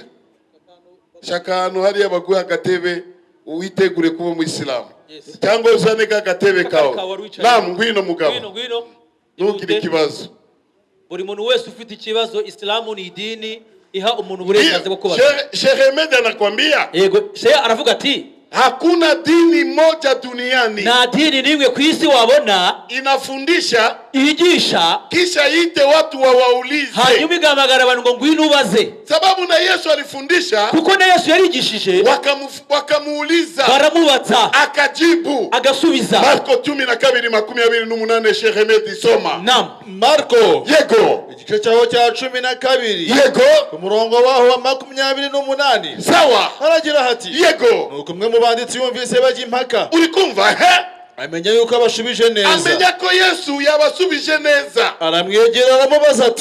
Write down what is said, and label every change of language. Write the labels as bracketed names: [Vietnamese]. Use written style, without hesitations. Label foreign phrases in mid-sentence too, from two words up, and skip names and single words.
[Kinyarwanda] Shaka hano hariya baguha agatebe uwitegure kuba muislamu. Cyangwa uzane agatebe kawe. Naam, ngwino mugabo. Ngwino. Ntugire ikibazo. Buri muntu wese ufite ikibazo, Islamu ni idini iha umuntu uburenganzira bwo kubaza. [Swahili] Sheikh Ahmed anakuambia, [Kinyarwanda] Yego, Sheikh aravuga ati [Swahili] hakuna dini moja duniani [Kinyarwanda] nta dini nimwe ku isi wabona [Swahili] inafundisha [Kinyarwanda] ihigisha [Swahili] kisha yite watu wawaulize, [Kinyarwanda] hanyuma igamagara abantu ngo ngwino ubaze. [Swahili] sababu na Yesu alifundisha [Kinyarwanda] Kuko na Yesu yarigishije [Swahili] wakamuuliza [Kinyarwanda] baramubaza [Swahili] akajibu [Kinyarwanda] agasubiza. [Swahili] Marko 12:28 Sheikh Ahmed soma. Naam. Marko [Kinyarwanda] Yego. igice cyaho cya 12 Yego. ku murongo waho wa 28 Sawa. haragira hati Yego. nuko umwe mu banditsi yumvise bajya impaka Uri kumva he? amenya yuko abashubije neza, Amenya ko Yesu yabasubije neza. aramwegera aramubaza ati,